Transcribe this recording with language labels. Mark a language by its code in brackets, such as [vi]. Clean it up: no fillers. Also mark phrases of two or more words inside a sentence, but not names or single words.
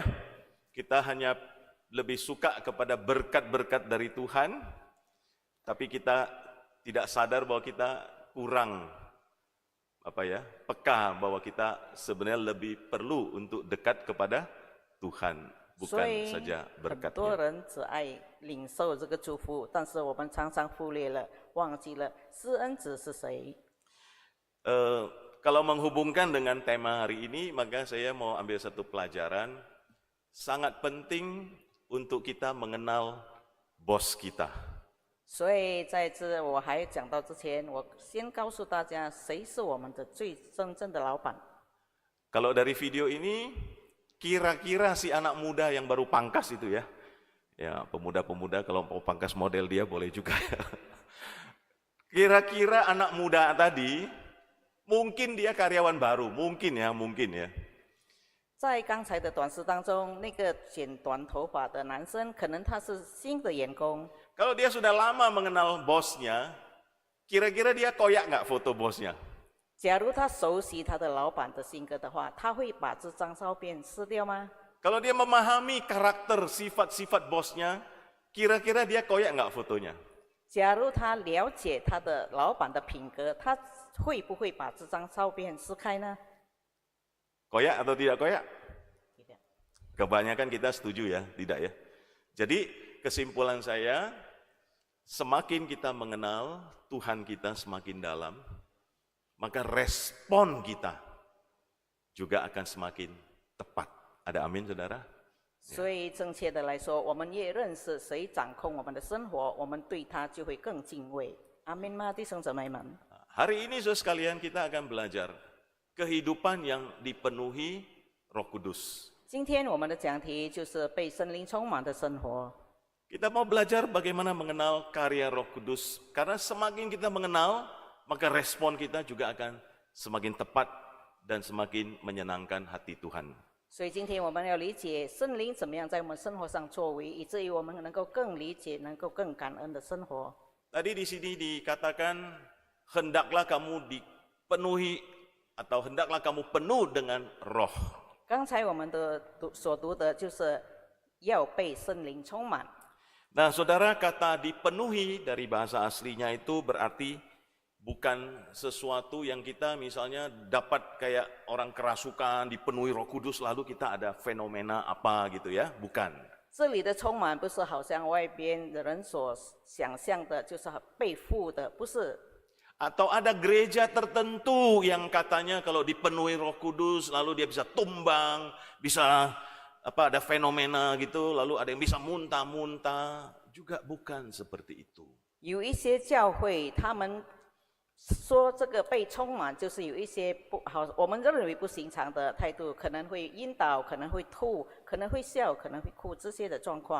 [id] Kita hanya lebih suka kepada berkat-berkat dari Tuhan, tapi kita tidak sadar bahwa kita kurang peka bahwa kita sebenarnya lebih perlu untuk dekat kepada Tuhan, [zh] 所 [id] bukan [zh] 以 [id] saja [zh] 很多 [id] berkatnya. [zh] 人只爱领受这个祝福，但是我们常常忽略了、忘记了施恩者是谁。 [id] Kalau menghubungkan dengan tema hari ini, maka saya mau ambil satu pelajaran. Sangat penting untuk kita mengenal bos kita. [zh] 所以在这我还讲到之前，我先告诉大家谁是我们的最真正的老板。 [id] Kalau dari video ini, kira-kira si anak muda yang baru pangkas itu ya, ya pemuda-pemuda kalau mau pangkas model dia boleh juga ya. Kira-kira anak muda tadi, mungkin dia karyawan baru, mungkin ya. [zh] 在刚才的短视当中，那个剪短头发的男生，可能他是新的员工。 [id] Kalau dia sudah lama mengenal bosnya, kira-kira dia koyak nggak foto bosnya? [zh] 假如他熟悉他的老板的性格的话，他会把这张照片撕掉吗？ [id] Kalau dia memahami karakter, sifat-sifat bosnya, kira-kira dia koyak nggak fotonya? [zh] 假如他了解他的老板的品格，他会不会把这张照片撕开呢？ [id] Koyak atau tidak koyak? Tidak. Kebanyakan kita setuju ya, tidak ya. Jadi kesimpulan saya, semakin kita mengenal Tuhan kita semakin dalam, maka respon kita juga akan semakin tepat. Ada amin, saudara? [zh] 所以正确的来说，我们越认识谁掌控我们的生活，我们对他就会更敬畏。阿门吗，弟兄姊妹们？ [id] Hari ini saudara sekalian kita akan belajar kehidupan yang dipenuhi Roh Kudus. [zh] 今天我们的讲题就是被圣灵充满的生活。 [id] Kita mau belajar bagaimana mengenal karya Roh Kudus. Karena semakin kita mengenal, maka respon kita juga akan semakin tepat dan semakin menyenangkan hati Tuhan. [zh] 所以今天我们要理解圣灵怎么样在我们生活上作为，以至于我们能够更理解、能够更感恩的生活。 [id] Tadi di sini dikatakan, hendaklah kamu dipenuhi atau hendaklah kamu penuh dengan roh. [zh] 刚才我们所读的就是要被圣灵充满。 [id] Nah, saudara, kata dipenuhi dari bahasa aslinya itu berarti bukan sesuatu yang kita misalnya dapat kayak orang kerasukan, dipenuhi Roh Kudus lalu kita ada fenomena apa gitu ya, bukan. [zh] 这里的充满不是好像外边的人所想象的，就是被附的，不是。 [id] Atau ada gereja tertentu yang katanya kalau dipenuhi Roh Kudus lalu dia bisa tumbang, bisa ada fenomena gitu, lalu ada yang bisa muntah-muntah, juga bukan seperti itu. [zh] 有一些教会，他们说这个被充满，就是有一些不好，我们认为不寻常的态度，可能会晕倒，可能会吐，可能会笑，可能会哭这些的状况。